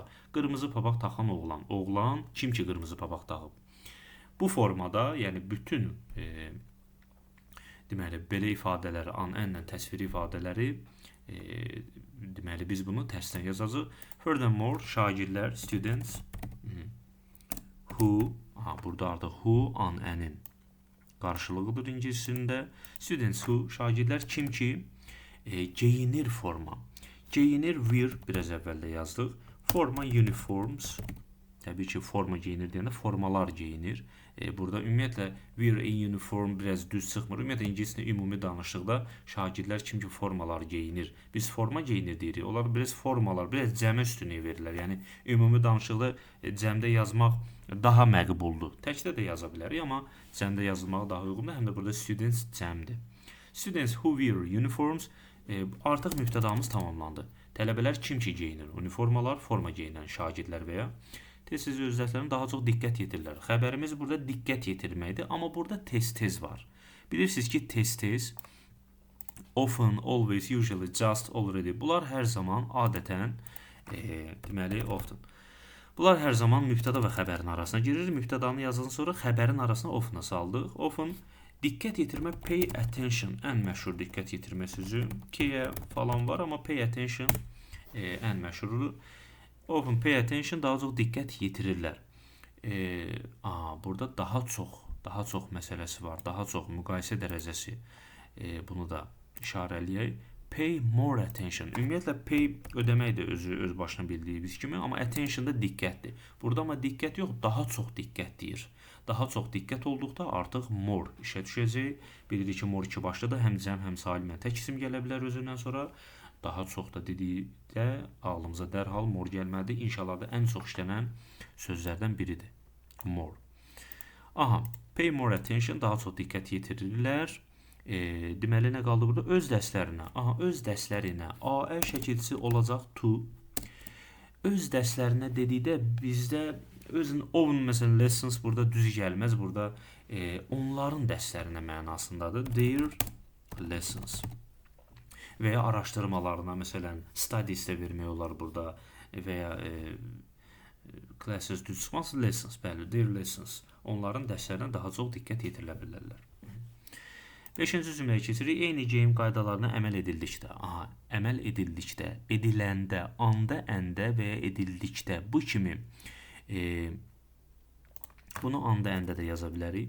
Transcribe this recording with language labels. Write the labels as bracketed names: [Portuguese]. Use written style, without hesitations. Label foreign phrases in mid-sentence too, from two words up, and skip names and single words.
[Azerbaijani] Qırmızı papaq taxan oğlan. Oğlan kim ki qırmızı papaq taxıb? Bu formada, yəni bütün deməli belə ifadələri, an, ənlə təsviri ifadələri deməli biz bunu tərsdən yazacağıq. Furthermore, şagirdlər, [English] students, who, [Azerbaijani] burada artıq who, an, ənin qarşılığıdır ingiliscəsində. [English] Students who, [Azerbaijani] şagirdlər kim ki geyinir forma. Geyinir, wear, biraz əvvəldə yazdıq. Forma, uniforms. Təbii ki, forma geyinir deyəndə formalar geyinir. Burada ümumiyyətlə [English] wear a uniform [Azerbaijani] biraz düz çıxmır. Ümumiyyətlə ingiliscə ümumi danışdıqda şagirdlər kim ki formalar geyinir. Biz forma geyinir deyirik. Onlar biraz formalar, biraz cəmə üstünlüyü verirlər. Yəni ümumi danışıqda cəmdə yazmaq daha məqbuldur. Təkdə də yaza bilərik, amma cəmdə yazılmağı daha uyğundur. Həm də burada students cəmdir. [English] Students who wear uniforms, [Azerbaijani] artıq mübtədamız tamamlandı. Tələbələr kim ki geyinir? Uniformalar, forma geyinən şagirdlər və ya tez-tez öz dərslərinə daha çox diqqət yetirirlər. Xəbərimiz burada diqqət yetirməkdir, amma burada tez-tez var. Bilirsiniz ki, tez-tez, [English] often, always, usually, just, already. [Azerbaijani] Bunlar hər zaman adətən, deməli, often. Bunlar hər zaman mübtəda və xəbərin arasına girir. Mübtədanı yazdıqdan sonra xəbərin arasına often saldıq. Often, diqqət yetirmə, [English] pay attention, [Azerbaijani] ən məşhur diqqət yetirmə sözü. K-yə falan var, amma [English] pay attention [Azerbaijani] ən məşhurudur. [English] Often pay attention, [Azerbaijani] daha çox diqqət yetirirlər. Burada daha çox məsələsi var, daha çox müqayisə dərəcəsi. Bunu da işarələyək. [English] Pay more attention. [Azerbaijani] Ümumiyyətlə pay ödəmək də öz başına bildiyimiz kimi, amma attention da diqqətdir. Burada amma diqqət yox, daha çox diqqət deyir. Daha çox diqqət olduqda artıq more işə düşəcək. Bilirik ki, more iki başlıdır, həm cəm, həm salimə tək isim gələ bilər özündən sonra. Daha çox da dedikdə ağlımıza dərhal more gəlməlidir. İnşallah ən çox işlənən sözlərdən biridir. [English] More. Pay more attention, [Azerbaijani] daha çox diqqət yetirirlər. Deməli, nə qaldı burada? Öz dərslərinə. Öz dərslərinə. AE şəkilçisi olacaq to. Öz dərslərinə dedikdə bizdə own məsələn lessons burada düz gəlməz. Burada onların dərslərinə mənasındadır. [English] Their lessons. [Azerbaijani] Və ya araşdırmalarına, məsələn, studies də vermək olar burada və ya classes düz çıxmaz, lessons, bəli, [English] their lessons. [Azerbaijani] Onların dərslərinə daha çox diqqət yetirilə bilərlər. 5-ci cümləyə keçirik. Eyni geyim qaydalarına əməl edildikdə. Əməl edildikdə, ediləndə, anda, əndə və ya edildikdə. Bu kimi bunu anda, əndə də yaza bilərik.